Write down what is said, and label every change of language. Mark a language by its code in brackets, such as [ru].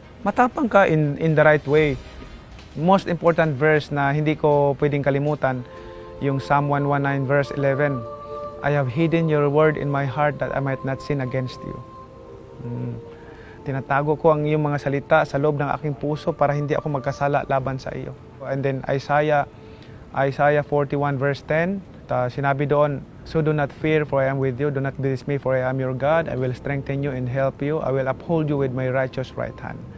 [tl] Matapang ka [en] in the right way. Most important verse [tl] na hindi ko pwedeng kalimutan, yung Psalm 119 verse 11. [en] I have hidden your word in my heart that I might not sin against you. [tl] Tinatago ko ang iyong mga salita sa loob ng aking puso para hindi ako magkasala laban sa iyo. [en] And then Isaiah 41 verse 10, [tl] sinabi doon, [en] so do not fear, for I am with you. Do not be dismayed, for I am your God. I will strengthen you and help you. I will uphold you with my righteous right hand.